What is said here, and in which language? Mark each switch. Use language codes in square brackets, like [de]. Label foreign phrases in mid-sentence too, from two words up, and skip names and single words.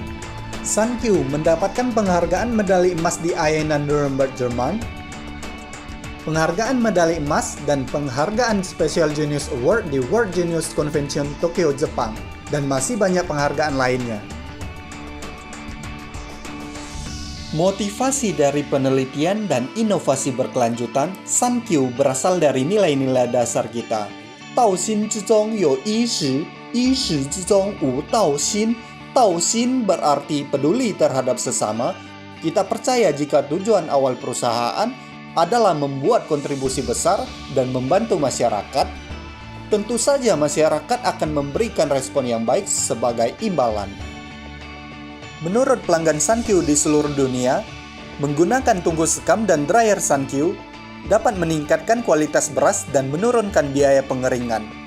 [id] Sun-Q mendapatkan penghargaan medali emas di Arena Nuremberg, Jerman, penghargaan medali emas dan penghargaan Special Genius Award di World Genius Convention Tokyo, Jepang, dan masih banyak penghargaan lainnya. Motivasi dari penelitian dan inovasi berkelanjutan, Sun-Q berasal dari nilai-nilai dasar kita. [zh] 道心之中有衣食，衣食之中无道心。 [id] 道心 berarti peduli terhadap sesama. Kita percaya jika tujuan awal perusahaan adalah membuat kontribusi besar dan membantu masyarakat, tentu saja masyarakat akan memberikan respon yang baik sebagai imbalan. Menurut pelanggan Sun-Q di seluruh dunia, menggunakan tungku sekam dan dryer Sun-Q dapat meningkatkan kualitas beras dan menurunkan biaya pengeringan.